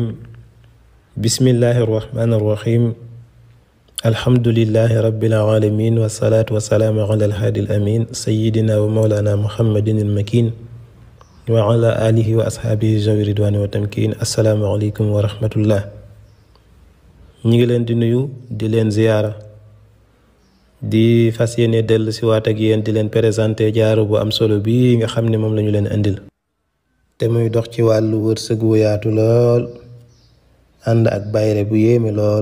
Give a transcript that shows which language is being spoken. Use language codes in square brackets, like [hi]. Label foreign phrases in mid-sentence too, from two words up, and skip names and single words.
[ar] بسم الله الرحمن الرحيم. الحمد لله رب العالمين والصلاة والسلام على الهادي الأمين سيدنا ومولانا محمد المكين وعلى آله وأصحابه ذوي الرضوان والتمكين. السلام عليكم ورحمة الله. [wo] ñi ngi leen di nuyu di leen ziyaara di fas yéene dellu si waat ak yéen di leen présenté jaaru bu am solo bii nga xam ne moom lañu leen indil te muy dox ci wàllu wërsëg wu yaatu lool ànd ak bayre bu yéeme lool.